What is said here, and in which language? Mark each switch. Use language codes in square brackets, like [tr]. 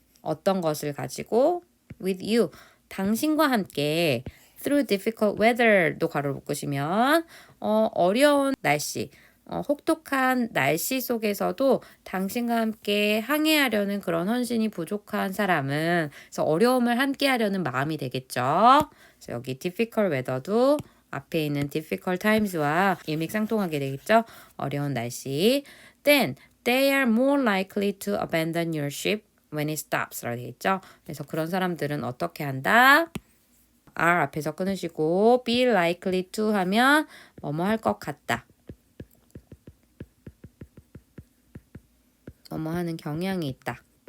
[ko] 어떤 것을 가지고 [en] with you [ko] 당신과 함께 [en] through difficult weather [ko] 도 괄호 묶으시면 어려운 날씨, 혹독한 날씨 속에서도 당신과 함께 항해하려는 그런 헌신이 부족한 사람은 그래서 어려움을 함께 하려는 마음이 되겠죠. 그래서 여기 difficult weather도 앞에 있는 difficult times와 일맥상통하게 되겠죠. 어려운 날씨. [en] Then they are more likely to abandon your ship when it stops [ko] 라고 되어 있죠. 그래서 그런 사람들은 어떻게 한다? are 앞에서 끊으시고 be likely to 하면 뭐뭐 할 것 같다. 뭐뭐 하는 경향이 있다.